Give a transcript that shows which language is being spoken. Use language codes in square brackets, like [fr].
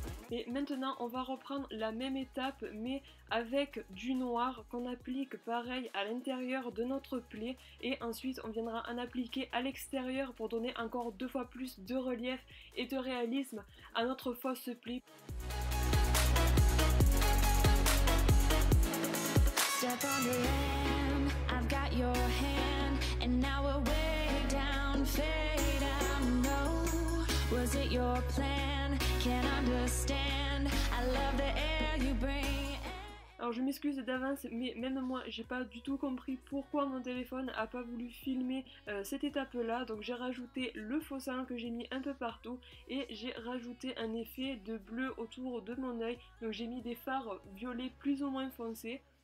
[fr] Et maintenant, on va reprendre la même étape, mais avec du noir qu'on applique pareil à l'intérieur de notre plaie. Et ensuite, on viendra en appliquer à l'extérieur pour donner encore 2 fois plus de relief et de réalisme à notre fausse plaie. [en] Step on the land, I've got your hand, and now we're way down, fade out, no, was it your plan, can't understand, I love the air you bring. [fr] Alors je m'excuse d'avance, mais même moi j'ai pas du tout compris pourquoi mon téléphone a pas voulu filmer cette étape là, donc j'ai rajouté le faux sang que j'ai mis un peu partout et j'ai rajouté un effet de bleu autour de mon œil, donc j'ai mis des fards violets plus ou moins foncés.